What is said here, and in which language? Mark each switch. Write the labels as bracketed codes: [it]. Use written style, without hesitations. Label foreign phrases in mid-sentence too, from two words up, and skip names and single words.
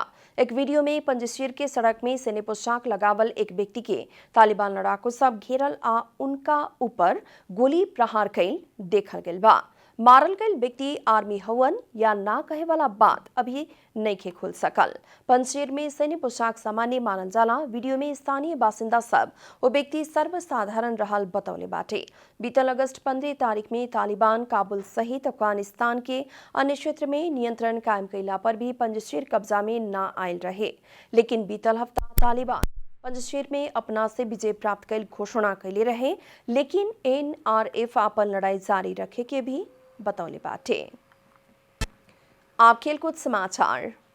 [bho] एक वीडियो में पंजशीर के सड़क में सैन्य पोशाक लगावल एक व्यक्ति के तालिबान लड़ाकू सब घेरल आ उनका ऊपर गोली प्रहार कैल देखल गइल बा। मारल गइल व्यक्ति आर्मी हवन या ना कहे वाला बात अभी नइखे खुल सकल। पंजशीर में सैन्य पोशाक सामान्य मानल जाला। वीडियो में स्थानीय बासिंदा सब वो व्यक्ति सर्वसाधारण रहल बतौले बाटे। बीतल अगस्त 15 तारीख में तालिबान काबुल सहित अफगानिस्तान के अन्य क्षेत्र में नियंत्रण कायम कैला पर भी पंजशीर कब्जा में ना आयल रहे, लेकिन बीतल हफ्ता तालिबान पंजशीर में अपना से विजय प्राप्त कैल घोषणा कैले रहे, लेकिन NRF अपन लड़ाई जारी रखे के भी बतौले बाटे। आप खेलकूद समाचार।